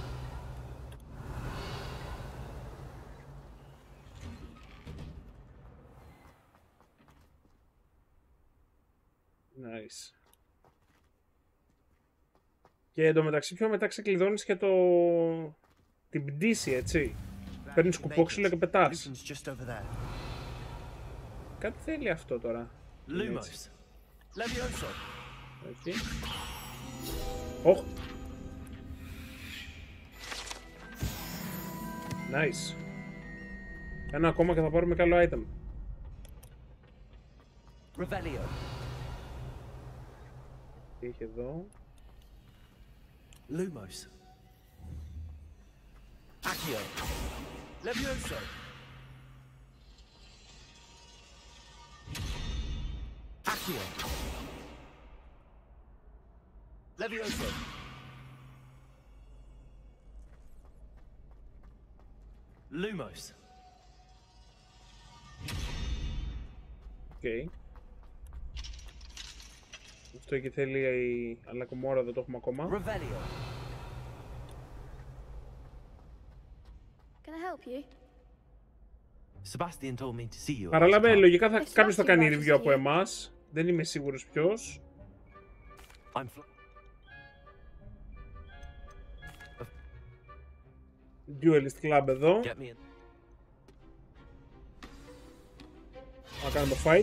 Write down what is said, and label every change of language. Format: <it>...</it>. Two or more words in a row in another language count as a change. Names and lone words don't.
<el>Nice. Και εντωμεταξύ πιο μετά ξεκλειδώνεις και την πτήση, έτσι. Παίρνεις κουπόξυλο και πετάς. Κάτι θέλει αυτό τώρα. Lumos. Levioso. Όχι. Όχ. Nice. Ένα ακόμα και θα πάρουμε καλό item. Revelio. Τι έχει εδώ? Lumos. Accio. Levioso. Accio. Levioso. Lumos. Okay. Αυτό εκεί θέλει αλλά κομμόρα, δεν το έχουμε ακόμα. Revelio.</el> <en>Can I help you? Sebastian told me to see you.</en> <el>Παραλάβε, λογικά κάποιος θα κάνει review από εμάς. Δεν είμαι σίγουρος ποιος. Duelist Club εδώ. Να κάνουμε το fight.</el>